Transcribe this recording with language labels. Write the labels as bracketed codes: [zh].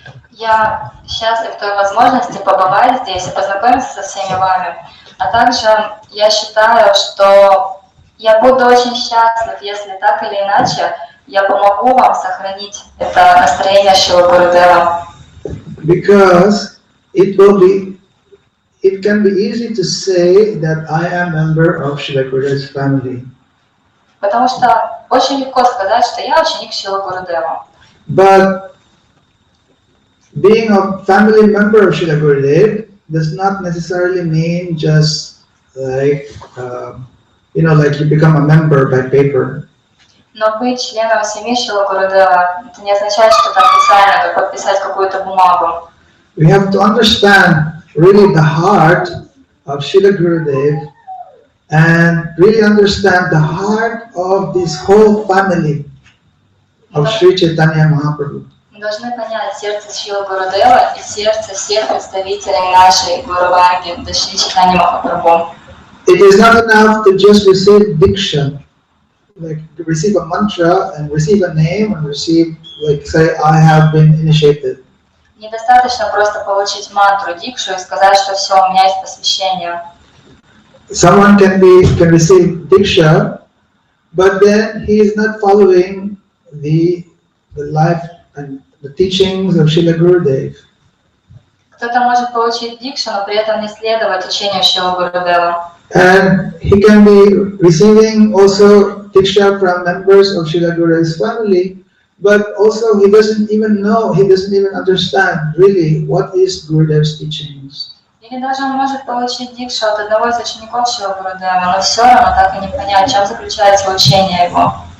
[ru] Я счастлив той возможности побывать здесь и познакомиться со всеми вами. А также я считаю, что я буду очень счастлив, если так или иначе я помогу вам сохранить это настроение Шрилы Гурудева. [en] Because it can be easy to say that I am a member of Srila Gurudev's family. [ru] Потому что очень легко сказать, что я ученик Шрилы Гурудева. [en] But being a family member of Srila Gurudev does not necessarily mean just like like you become a member by paper. [ru] Но быть членом семьи Шрилы Гурудева это не означает, что это официально, как подписать какую-то бумагу. [en] We have to understand really the heart of Srila Gurudev and really understand the heart of this whole family of Sri Chaitanya Mahaprabhu. [ru] Мы должны понять сердце Шрилы Гурудева и сердце всех представителей нашей Гуру-варги, Шри Чайтанья Махапрабху. [en] It is not enough to just receive diksha, like to receive a mantra and receive a name and receive, like say, I have been initiated. [ru] Недостаточно просто получить мантру, дикшу и сказать, что все, у меня есть посвящение. [en] Someone can receive diksha, but then he is not following the life and the teachings of Srila Gurudev. [ru] Кто-то может получить дикшу, но при этом не следовать учению Шрилы Гурудева. [en] And he can be receiving also diksha from members of Srila Gurudev's family, but also he doesn't even understand really what is Gurudev's teachings. [ru] Или даже он может получить дикшу от одного из учеников Шрилы Гурудева, но все равно так и не понять, в чем заключается учение его.